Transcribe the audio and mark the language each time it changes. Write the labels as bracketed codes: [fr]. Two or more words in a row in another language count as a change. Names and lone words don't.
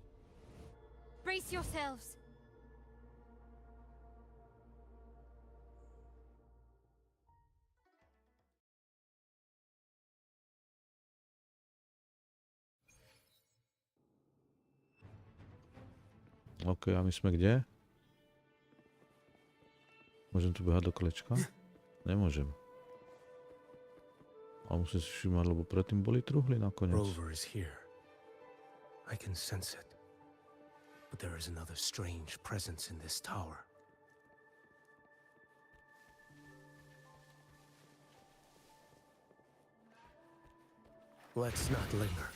[en] Brace yourselves. [sk] OK, a my sme kde? Môžem tu behať do kolečka? Nemôžem. A musím si všimať, lebo predtým boli truhly nakoniec. [en] Rover is here. I can sense it. But there is another strange presence in this tower. Let's not linger.